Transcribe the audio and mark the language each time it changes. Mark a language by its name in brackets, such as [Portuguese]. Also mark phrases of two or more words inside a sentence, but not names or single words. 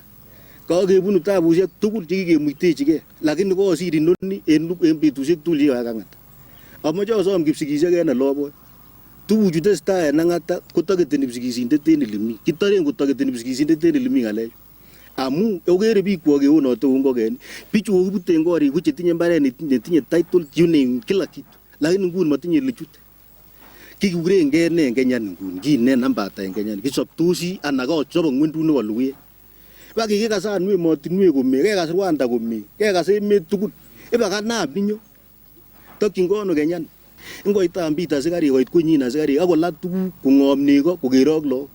[Kalenjin] Kakebunu tabusiek tugul chekikemuitechigei lakini kosir inoni en betusiek tugul chekikoyak Ang'ata. Amoche asom kipsigisiek en Eloboi. Tuguchu tesetai en Ang'ata kotaketeni kipsigisindet en elemi. Kitoren kotaketeni kipsigisindet en elemi ng'alek. Amu ogere biik kwok eunote ngoken. Bichu kokibuten korik ko chetinye mbaret netinye title you [Swahili] kila kitu. [Kalenjin] Lakini nguni matinye lechute. Kikurengei ne en Kenya nguni. Kine namba ata en Kenya. Kisoptosi anan kochob ng'wendut nebo luget. Bakikikasan nwe emotinwek komie, kekas Rwanda komie, kekas emet tugul. Iba kanam ninyo. Tokyin kono Kenya. Ngoita ambita asikari koit konyin asikari akolat tuguk kong'om nego kokerok lok.